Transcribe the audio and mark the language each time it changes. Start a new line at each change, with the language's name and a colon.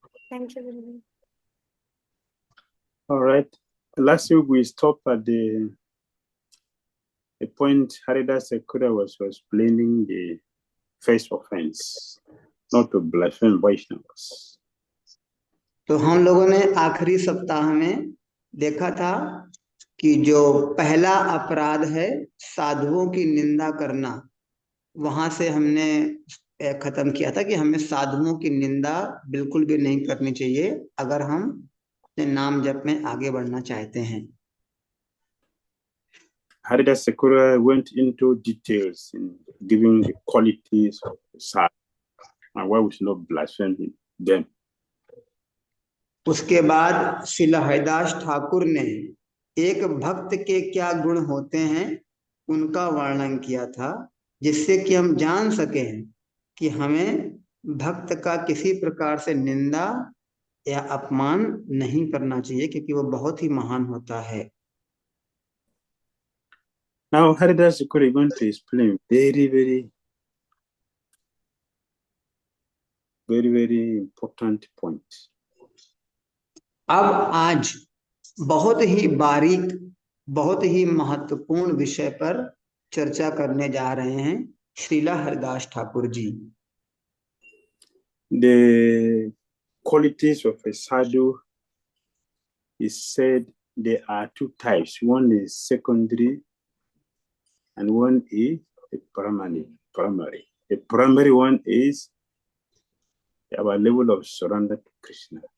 English: Thank you very much. All right. Last week we stopped at the point Haridas Sekura was explaining the first offense, not to blaspheme Vaishnavas.
Hindi: तो हम लोगों ने आखिरी सप्ताह में देखा था कि जो पहला अपराध है साधुओं की निंदा करना, वहां से हमने खत्म किया था कि हमें साधुओं की निंदा बिल्कुल भी नहीं करनी चाहिए अगर हम अपने नाम जप में आगे बढ़ना चाहते हैं.
English: Haridas Sekura went into details in giving the qualities of the sadhu and why we should not blaspheme them.
Hindi: उसके बाद श्रील हरिदास ठाकुर ने एक भक्त के क्या गुण होते हैं उनका वर्णन किया था, जिससे कि हम जान सकें कि हमें भक्त का किसी प्रकार से निंदा या अपमान नहीं करना चाहिए, क्योंकि वो बहुत ही महान होता है.
English: Now Haridas Sekura is going to explain very important point.
Hindi: अब आज बहुत ही बारीक, बहुत ही महत्वपूर्ण विषय पर चर्चा करने जा रहे हैं Srila Haridas Thakur ji.
English: The qualities of a sadhu is said there are two types. One is secondary and one is a primary. The primary one is our level of surrender to Krishna.